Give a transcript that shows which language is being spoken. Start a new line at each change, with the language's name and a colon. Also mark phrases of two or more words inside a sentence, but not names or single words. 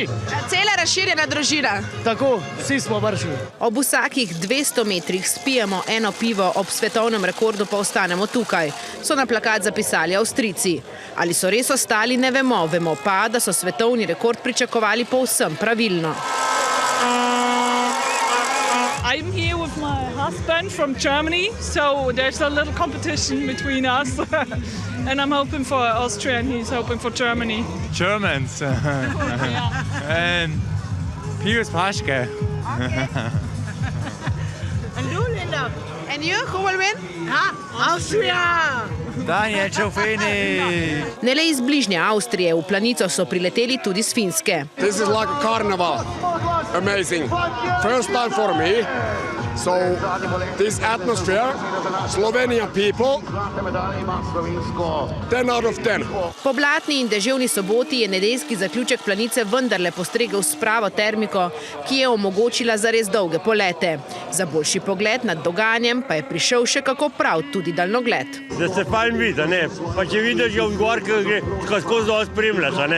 Slovenian: Cela razširjena družina. Tako, vsi smo vršili. Ob vsakih 200 metrih spijemo eno pivo, ob svetovnem rekordu pa ostanemo tukaj, so na plakat zapisali Avstrijci. Ali so res ostali, ne vemo, vemo pa, da so svetovni rekord pričakovali povsem pravilno.
English: I'm here with my husband from Germany, so there's a little competition between us. And I'm hoping for Austria and he's hoping for Germany. Germans. And Pius Paschke. And you, Linda? And you, who will win? Austria! Daniel Ciofini.
Slovenian: Ne le iz bližnje Avstrije, v Planico so prileteli tudi s Finske.
English: This is like a carnival. Amazing. First time for me. So this atmosphere, Slovenia people, 10 out of 10.
Slovenian: Po blatni in deževni soboti je nedeljski zaključek Planice vendarle postregel s pravo termiko, ki je omogočila zares dolge polete. Za boljši pogled nad dogajanjem pa je prišel še kako prav tudi daljnogled. Da se fajn vidi, ne? Pa če vidiš, že v gor, ko skozi vas spremljaš, ne?